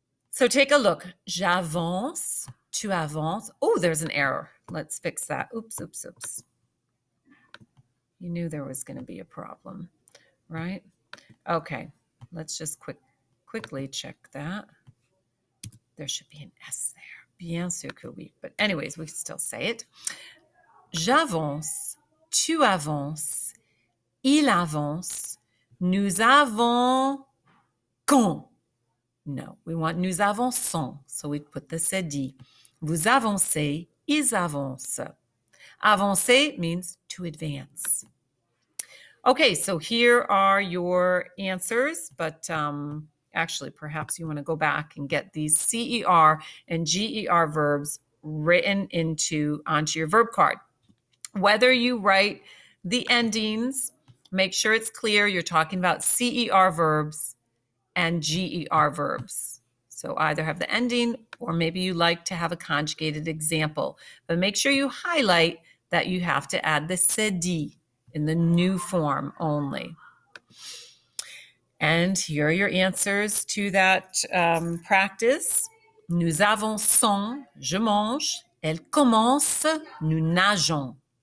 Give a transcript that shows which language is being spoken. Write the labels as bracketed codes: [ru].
[en] So take a look. [fr] J'avance, tu avances. [en] Oh, there's an error. Let's fix that. Oops, oops, oops. You knew there was going to be a problem, right? Okay, let's just quickly check that. There should be an S there. [fr] Bien sûr que oui. [en] But anyways, we can still say it. [fr] J'avance, tu avances, il avance, nous avons quand. [en] No, we want [fr] nous avançons. [en] So we put the cedi. [fr] Vous avancez, ils avancent. [en] Avancer means to advance. Okay, so here are your answers, but actually perhaps you want to go back and get these CER and GER verbs written onto your verb card. Whether you write the endings, make sure it's clear you're talking about CER verbs and GER verbs. So either have the ending or maybe you like to have a conjugated example. But make sure you highlight that you have to add the cedi in the new form only. And here are your answers to that practice. [fr] Nous avançons, je mange. Elle commence, nous nageons.